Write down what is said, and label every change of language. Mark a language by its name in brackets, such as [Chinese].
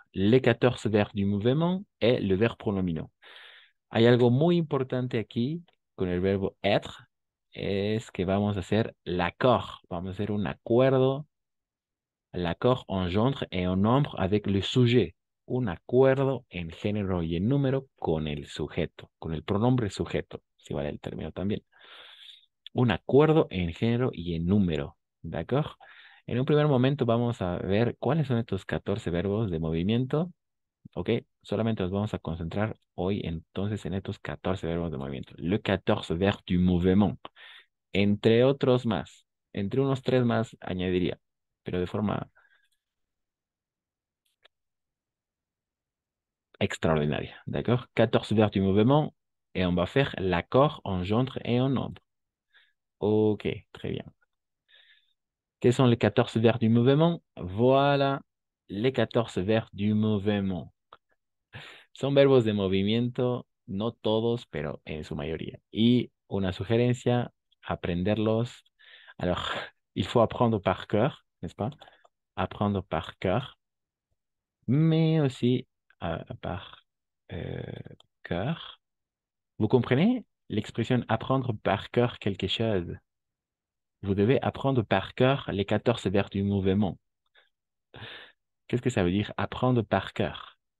[French] Les 14 verbes du mouvement et le verbe pronominal. [Spanish] Hay algo muy importante aquí con el verbo être, es que vamos a hacer l'accord. Vamos a hacer un acuerdo. [French] L'accord engendre et en nombre avec le sujet. [Spanish] Un acuerdo en género y en número con el sujeto, con el pronombre sujeto, si vale el término también. Un acuerdo en género y en número, ¿de acuerdo? En un primer momento vamos a ver cuáles son estos 14 verbos de movimiento, ¿ok? Solamente nos vamos a concentrar hoy entonces en estos 14 verbos de movimiento. [French] Le 14 verbes du mouvement, [Spanish] entre otros más, entre unos tres más añadiría, pero de forma extraordinaria, d'accord? [French] 14 verbes du mouvement et on va faire l'accord engendre et en nombre. Ok, très bien. Quels sont les 14 verbes du mouvement? Voilà les 14 verbes du mouvement. [Spanish] Son verbos de movimiento, no todos, pero en su mayoría. Y una sugerencia, aprenderlos. [French] Alors, il faut apprendre par cœur, n'est-ce pas? Apprendre par cœur, mais aussi par euh, cœur. Vous comprenez l'expression apprendre par cœur quelque chose? Vous devez apprendre par cœur les 14 verbes du mouvement. Qu'est-ce que ça veut dire apprendre par cœur?